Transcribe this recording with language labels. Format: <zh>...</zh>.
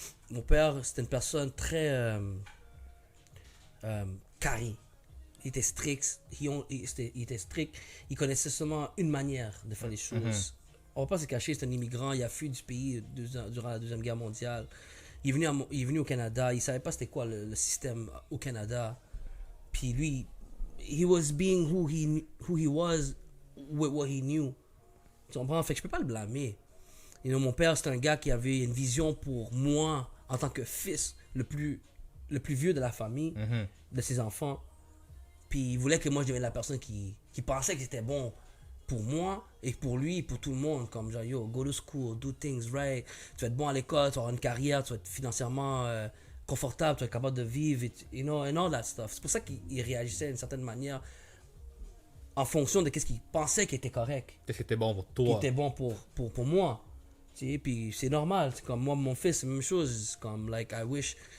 <fr>Mon père, c'était une personne très carré. Il était strict. Il était strict. Il connaissait seulement une manière de faire les choses. On va pas se cacher, c'est un immigrant. Il a fui du pays durant la Deuxième Guerre mondiale. Il est venu au Canada. Il savait pas c'était quoi le système au Canada. Puis lui,</fr> <en>he was being who he was with what he knew.</en> <fr>Tu comprends? Fait que je peux pas le blâmer. You know, mon père, c'est un gars qui avait une vision pour moi en tant que fils, le plus vieux de la famille, de ses enfants. Puis il voulait que moi je devienne la personne qui pensait que c'était bon pour moi et pour lui et pour tout le monde. Comme genre,</fr> <en>yo, go to school, do things right.</en> <fr>Tu vas être bon à l'école, tu vas avoir une carrière, tu vas être financièrement confortable, tu vas être capable de vivre,</fr> <en>you know, and all that stuff.</en> <fr>C'est pour ça qu'il réagissait d'une certaine manière en fonction de ce qu'il pensait qui était correct. Qu'est-ce qui était bon pour toi? Qui était bon pour moi. Tu sais, puis c'est normal. C'est comme moi, mon fils, c'est la même chose. C'est comme,</fr> <en>like, I wish.</en>